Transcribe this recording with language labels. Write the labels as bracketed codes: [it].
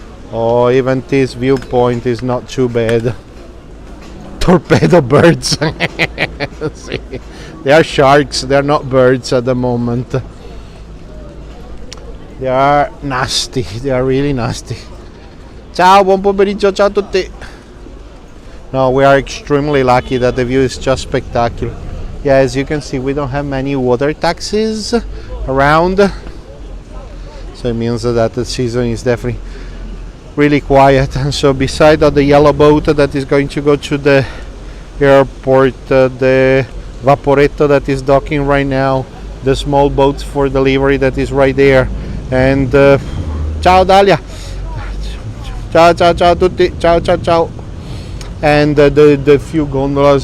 [en] Oh, even this viewpoint is not too bad. Torpedo birds. See, they are sharks, they are not birds at the moment. They are nasty, they are really nasty. [it] Ciao, buon pomeriggio, ciao a tutti. [en] No, we are extremely lucky that the view is just spectacular. Yeah, as you can see, we don't have many water taxis around, so it means that the season is definitely really quiet. And so beside of the yellow boat that is going to go to the airport, the Vaporetto that is docking right now, the small boats for delivery that is right there, and [it] ciao Dalia, ciao tutti, ciao, [en] and the few gondolas.